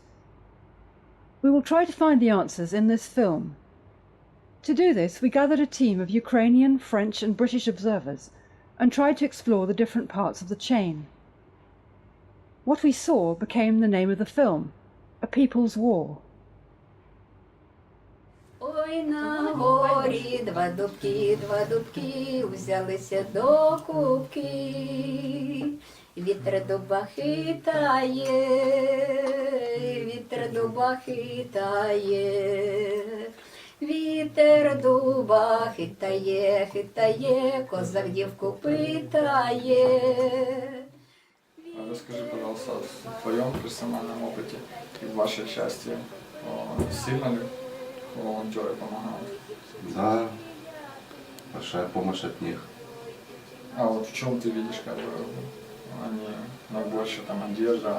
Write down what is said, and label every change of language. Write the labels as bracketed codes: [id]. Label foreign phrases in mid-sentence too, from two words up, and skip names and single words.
[en] We will try to find the answers in this film. To do this, we gathered a team of Ukrainian, French and British observers and tried to explore the different parts of the chain. What we saw became the name of the film, A People's War. [uk] Ой, на горі два дубки, взялися до кубки. Вітер дуба хитає, вітер дуба хитає. Вітер дуба хитає, хитає, козак дівку питає. [ru] Расскажи, пожалуйста, в твоем персональном опыте и в вашей части, сильно ли волонтеры помогают? Да, большая помощь от них. А вот в чем ты видишь, как бы, они больше там одежда?